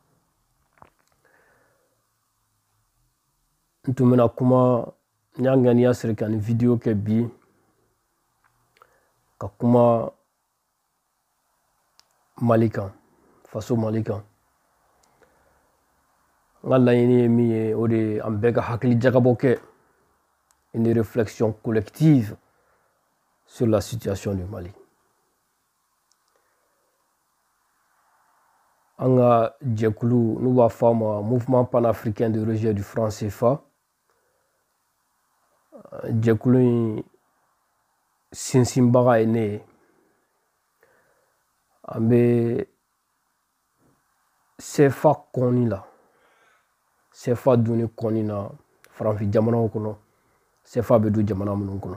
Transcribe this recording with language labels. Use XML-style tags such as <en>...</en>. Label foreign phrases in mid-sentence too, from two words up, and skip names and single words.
<bm>N tun bɛna kuma n y'a ŋaniya siri ka nin video kɛ bi ka kuma Mali kan, faso Mali kan. N ka laɲini ye min ye o de ye an bɛɛ ka hakili jagabɔ kɛ</bm> <fr>une réflexion collective sur la situation du Mali.</fr> <bm>An ka jɛkulu n'u b'a fɔ a ma Mouvement panafricain de rejet du franc CFA, jɛkulu in sinsinbaga ye ne ye. An bɛ CFA kɔnni la, CFA dunni kɔnni na farafin jamanaw kɔnɔ, CFA bɛ don jamana minnu kɔnɔ.</bm>